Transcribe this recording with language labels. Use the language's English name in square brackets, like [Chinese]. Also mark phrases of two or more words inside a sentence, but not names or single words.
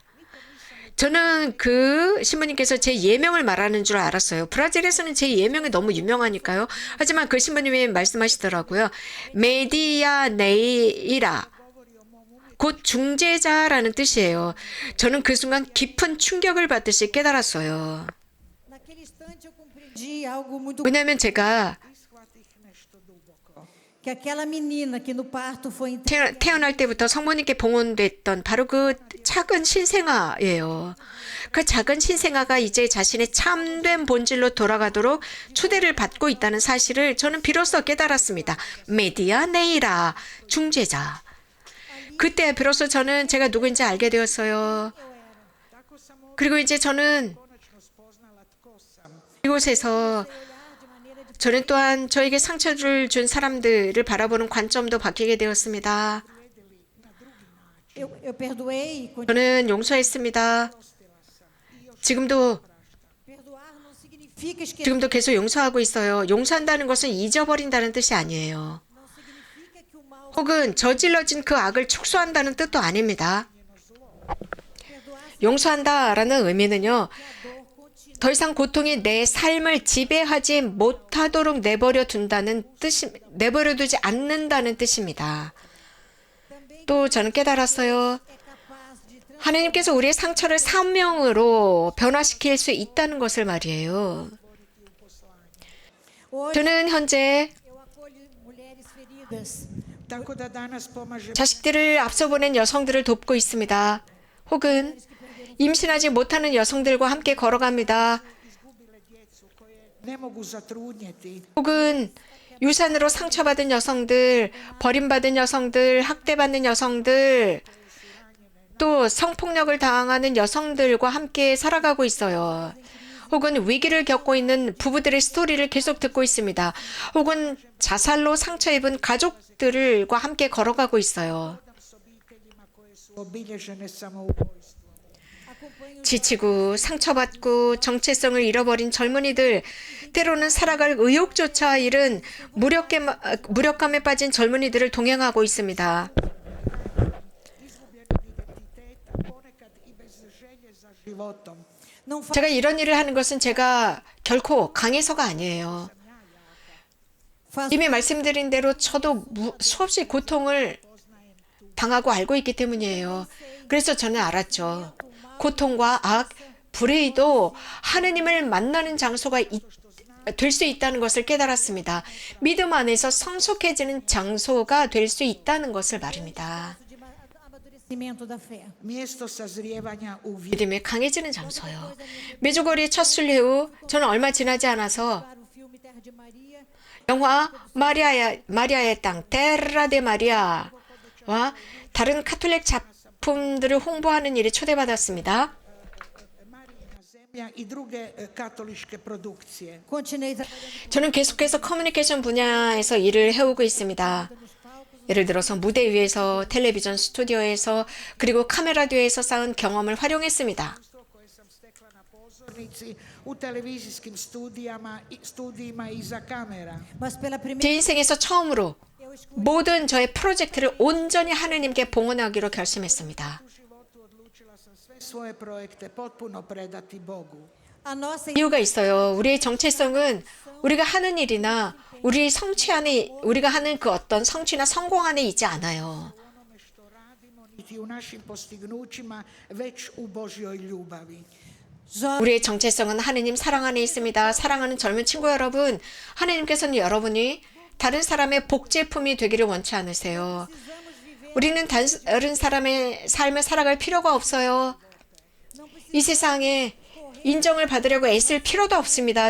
[Korean] 저는 그 신부님께서 제 예명을 말하는 줄 알았어요. 브라질에서는 제 예명이 너무 유명하니까요. 하지만 그 신부님이 말씀하시더라고요. 메디아네이라. 곧 중재자라는 뜻이에요. 저는 그 순간 깊은 충격을 받듯이 깨달았어요. [Portuguese] Naquele instante eu compreendi algo muito [Korean] 왜냐하면 제가 [Croatian] shvatih nešto duboko. [Portuguese] que aquela menina que no parto foi [Korean] 태어날 때부터 성모님께 봉헌됐던 바로 그 작은 신생아예요. 그 작은 신생아가 이제 자신의 참된 본질로 돌아가도록 초대를 받고 있다는 사실을 저는 비로소 깨달았습니다. 메디아네이라, 중재자. 그때 비로소 저는 제가 누구인지 알게 되었어요. 그리고 이제 저는 [Croatian] Konačno spoznala tko sam. [Korean] 이곳에서 저는 또한 저에게 상처를 준 사람들을 바라보는 관점도 바뀌게 되었습니다. [Portuguese] eu perdoei e [Korean] 저는 용서했습니다. 지금도 [Portuguese] perdoar não significa esquecer, [Korean] 지금도 계속 용서하고 있어요. 용서한다는 것은 잊어버린다는 뜻이 아니에요. [Portuguese] não significa que o mal [Korean] 혹은 저질러진 그 악을 축소한다는 뜻도 아닙니다. [Portuguese] perdoar [Korean] 용서한다라는 의미는요. [Portuguese] a dor continua. [Korean] 더 이상 고통이 내 삶을 지배하지 못하도록 내버려두지 않는다는 뜻입니다. 또 저는 깨달았어요. [Portuguese] É capaz de [Korean] 하나님께서 우리의 상처를 사명으로 변화시킬 수 있다는 것을 말이에요. [Portuguese] Hoje [Korean] 저는 현재 [Portuguese] eu acolho mulheres feridas. [Croatian] Tako da danas pomaže [Korean] 자식들을 앞서 보낸 여성들을 돕고 있습니다. 혹은 임신하지 못하는 여성들과 함께 걸어갑니다. [Croatian] izgubile djecu koje ne mogu zatrudnjeti. [Korean] 혹은 유산으로 상처받은 여성들, 버림받은 여성들, 학대받는 여성들, 또 성폭력을 당하는 여성들과 함께 살아가고 있어요. 혹은 위기를 겪고 있는 부부들의 스토리를 계속 듣고 있습니다. 혹은 자살로 상처 입은 가족들과 함께 걸어가고 있어요. [Croatian] S obiteljima koje su obilježene samoubojstvom. [Portuguese] Acompanho [Korean] 지치고 상처받고 정체성을 잃어버린 젊은이들, 때로는 살아갈 의욕조차 잃은 무력감에 빠진 젊은이들을 동행하고 있습니다. [Croatian] Izgubljenog identiteta, ponekad i bez želje za životom. [Portuguese] não faz [Korean] 제가 이런 일을 하는 것은 제가 결코 강해서가 아니에요. 이미 말씀드린 대로 저도 수없이 고통을 당하고 알고 있기 때문이에요. 그래서 저는 알았죠. 고통과 악, 불의도 하느님을 만나는 장소가 될 수 있다는 것을 깨달았습니다. 믿음 안에서 성숙해지는 장소가 될 수 있다는 것을 말입니다. [Portuguese] de amadurecimento da fé. [Croatian] Mjesto sazrijevanja u vjeri. [Korean] 믿음이 강해지는 장소요. 메주거리 첫 순례 후 저는 얼마 지나지 않아서 [Portuguese] Para o filme Terra de Maria, [Korean] 영화 마리아의 땅 테라 데 마리아와 다른 카톨릭 작품들을 홍보하는 일에 초대받았습니다. [Croatian] Marijina zemlja i druge katoličke produkcije. [Portuguese] continuei trabalhando [Korean] 저는 계속해서 커뮤니케이션 분야에서 일을 해오고 있습니다. [Portuguese] nos palcos. [Korean] 예를 들어서 무대 위에서, 텔레비전 스튜디오에서, 그리고 카메라 뒤에서 쌓은 경험을 활용했습니다. [Croatian] Koje sam stekla na pozornici, u televizijskim studijima iza kamera. [Portuguese] Mas pela [Korean] 제 [Portuguese] primeira [Korean] 인생에서 처음으로 [Portuguese] eu escolhi [Korean] 모든 저의 프로젝트를 온전히 하느님께 봉헌하기로 결심했습니다. [Croatian] U životu odlučila sam sve svoje projekte potpuno predati Bogu. [Portuguese] a nossa [Korean] 이유가 있어요. 우리의 정체성은 우리가 하는 일이나 우리 성취 안에, 우리가 하는 그 어떤 성취나 성공 안에 있지 않아요. [Croatian] U onome što radimo, niti u našim postignućima, već u Božjoj ljubavi. [Portuguese] jovens [Korean] 우리의 정체성은 하느님 사랑 안에 있습니다. 사랑하는 젊은 친구 여러분, 하느님께서는 여러분이 다른 사람의 복제품이 되기를 원치 않으세요. 우리는 다른 사람의 삶을 살아갈 필요가 없어요. 이 세상에 인정을 받으려고 애쓸 필요도 없습니다.